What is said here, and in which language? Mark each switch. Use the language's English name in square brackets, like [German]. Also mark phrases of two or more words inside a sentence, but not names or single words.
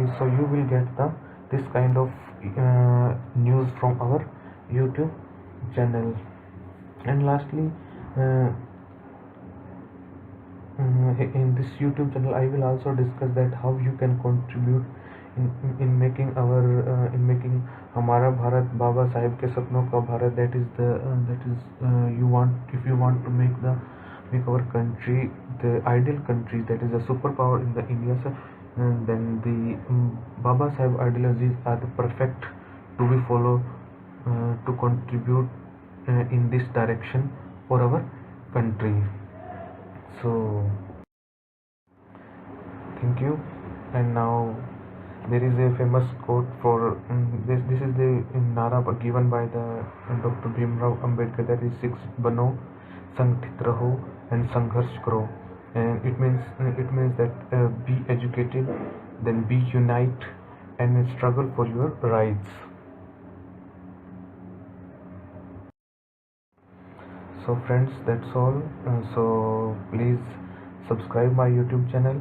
[English] So you will get this kind of news from our YouTube channel. And lastly, in this YouTube channel I will also discuss that how you can contribute in making our in making [Hindi] हमारा भारत, बाबा साहेब के सपनों का भारत, [English] that is you want, if you want to make our country the ideal country, that is a superpower in the India, so, then the Baba Saheb ideologies are the perfect to be followed to contribute in this direction for our country. So thank you. And now there is a famous quote for this. This is the nara given by the Dr. Bhimrao Ambedkar, that is [Hindi] शिक्षित बनो, संगठित रहो and संघर्ष करो. [English] And it means that be educated, then be unite and struggle for your rights. So friends, that's all. So please subscribe my YouTube channel.